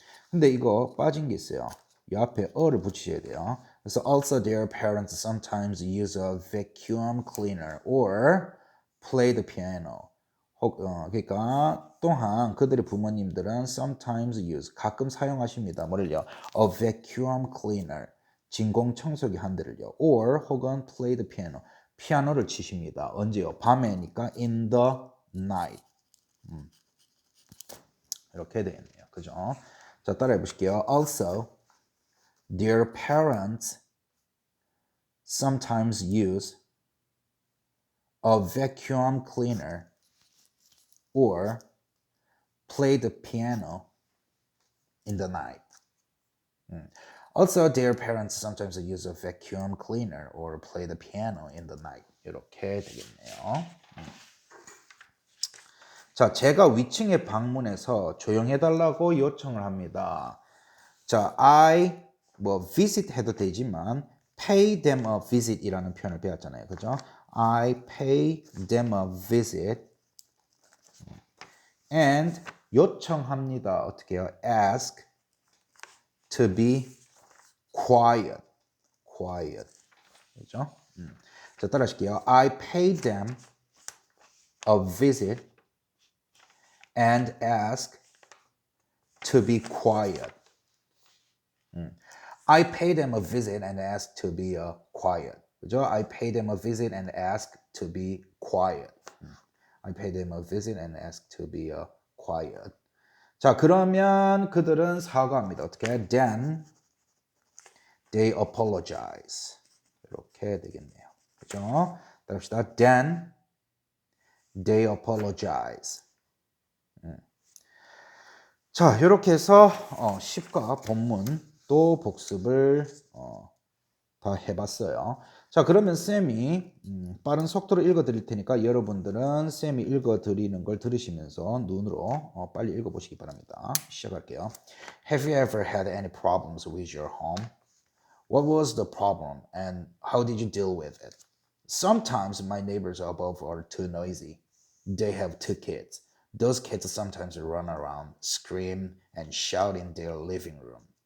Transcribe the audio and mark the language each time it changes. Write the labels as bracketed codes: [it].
[ko] 근데 이거 빠진 게 있어요. 이 앞에 어를 붙이셔야 돼요. [en] 그래서 also their parents sometimes use a vacuum cleaner or play the piano. [ko] 그러니까 또한 그들의 부모님들은 [en] sometimes use [ko] 가끔 사용하십니다. 뭐를요? [en] A vacuum cleaner [ko] 진공 청소기 한 대를요. [en] or [ko] 혹은 [en] play the piano [ko] 피아노를 치십니다. 언제요? 밤에니까 [en] in the night. [ko] 이렇게 되겠네요. 그죠? 자, 따라해 보실게요. [en] Also, their parents sometimes use a vacuum cleaner or play the piano in the night. Also, their parents sometimes use a vacuum cleaner or play the piano in the night. [ko] 이렇게 되겠네요. 자, 제가 위층에 방문해서 조용해달라고 요청을 합니다. 자, [en] I visit [ko] 해도 되지만 [en] pay them a visit [ko] 이라는 표현을 배웠잖아요. 그죠? [en] I pay them a visit and [ko] 요청합니다. 어떻게 해요? [en] ask to be quiet. [ko] 그죠? 자, 따라하실게요. [en] I pay them a visit and ask to be quiet. I pay them a visit and ask to be quiet. [ko] 그죠? [en] I pay them a visit and ask to be quiet. I pay them a visit and ask to be quiet. [ko] 자, 그러면 그들은 사과합니다. 어떻게? [en] Then they apologize. [ko] 이렇게 되겠네요. 그죠? 따라합시다. [en] Then they apologize. [ko] 자, 이렇게 해서 10과 본문 또 복습을 다 해봤어요. 자, 그러면 쌤이 빠른 속도로 읽어드릴 테니까 여러분들은 쌤이 읽어드리는 걸 들으시면서 눈으로 빨리 읽어보시기 바랍니다. 시작할게요. [en] Have you ever had any problems with your home? What was the problem and how did you deal with it? Sometimes my neighbors above are too noisy. They have 2 kids. Those kids sometimes run around, scream, and shout in their living room.